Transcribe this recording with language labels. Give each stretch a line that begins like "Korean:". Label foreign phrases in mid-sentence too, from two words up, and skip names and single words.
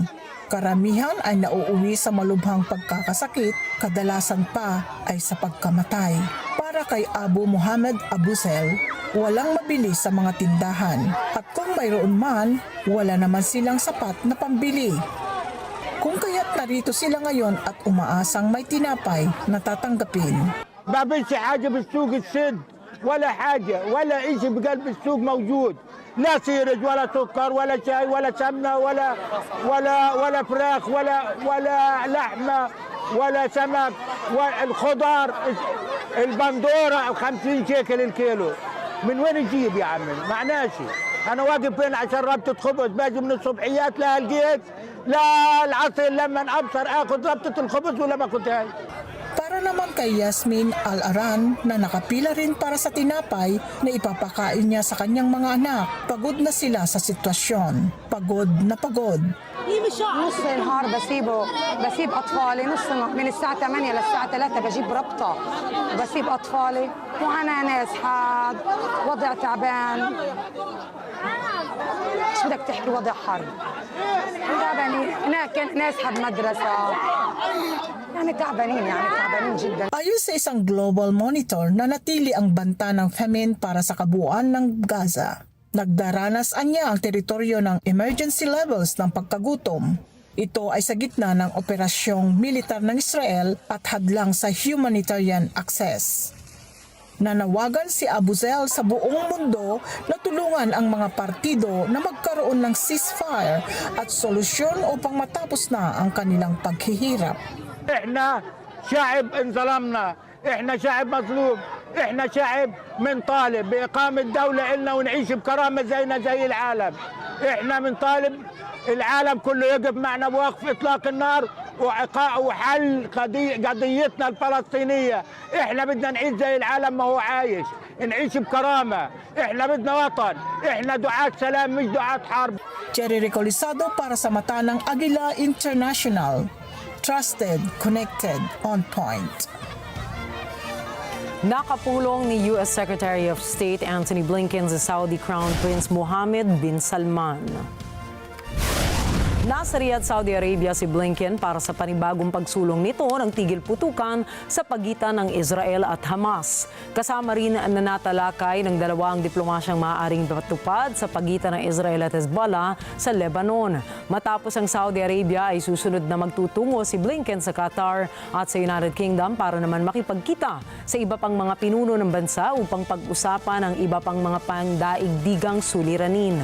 Filipino: Karamihan ay nauuwi sa malubhang pagkakasakit, kadalasan pa ay sa pagkamatay. Para kay Abu Muhammad Abusel, walang mabili sa mga tindahan at kung mayroon man, wala naman silang sapat na pambili. Kung kaya't narito sila ngayon at umaasang may tinapay na tatanggapin.
Arabic: ما بنش حاجة بالسوق السد ولا حاجة ولا إشي بقلب السوق موجود لا سيرج ولا سكر ولا شاي ولا سمنة ولا فراخ ولا لحمة ولا سمك والخضار البندورة 50 شيكل الكيلو من وين نجيب يا عمي معناشي أنا واقف هنا عشان ربطة خبز باجي من الصبحيات لا لقيت لا العصر لما أبصر آخذ ربطة الخبز ولا ما كنت هاي.
Filipino: Para naman kay Yasmin Al-Aran na nakapila rin para sa tinapay na ipapakain niya sa kanyang mga anak. Pagod na sila sa sitwasyon. Pagod na pagod.
Arabic: نص النهار بسيب اطفالي نص من الساعه 8 للساعه 3 بجيب ربطه بسيب اطفالي وانا ناس حاد وضع تعبان شو بدك تحكي وضع حرب تعبانين هناك ناس حد مدرسه يعني تعبانين جدا.
Filipino: Ayon sa isang global monitor na natili ang banta ng famine para sa kabuuan ng Gaza. Nagdaranas anya ang teritoryo ng
English: emergency levels
Filipino: ng pagkagutom. Ito ay sa gitna ng operasyong militar ng Israel at hadlang sa
English: humanitarian access.
Filipino: Nanawagan si Abuzel sa buong mundo na tulungan ang mga partido na magkaroon ng ceasefire at solusyon upang matapos na ang kanilang paghihirap.
Arabic: إحنا شعب انظلمنا، إحنا شعب مظلوم، إحنا شعب منطالب بإقامة دولة إلنا ونعيش بكرامة زينا زي العالم. إحنا منطالب العالم كله يقف معنا بوقف إطلاق النار وحل قضيتنا الفلسطينية. إحنا بدنا نعيش زي العالم ما هو عايش، نعيش بكرامة. إحنا بدنا وطن، إحنا دعاة سلام مش دعاة حرب.
Filipino: Cherry Recolizado para sa mata ng Agila International.
English: Trusted, connected, on point.
Filipino: Nakapulong ni U.S.
English: Secretary of State
Filipino: Antony Blinken sa Saudi Crown Prince Mohammed bin Salman. Nasa Riyadh, Saudi Arabia si Blinken para sa panibagong pagsulong nito ng tigil putukan sa pagitan ng Israel at Hamas. Kasama rin na natalakay ng dalawang diplomasyang maaaring patupad sa pagitan ng Israel at Hezbollah sa Lebanon. Matapos ang Saudi Arabia ay susunod na magtutungo si Blinken sa Qatar at sa United Kingdom para naman makipagkita sa iba pang mga pinuno ng bansa upang pag-usapan ang iba pang mga pandaigdigang suliranin.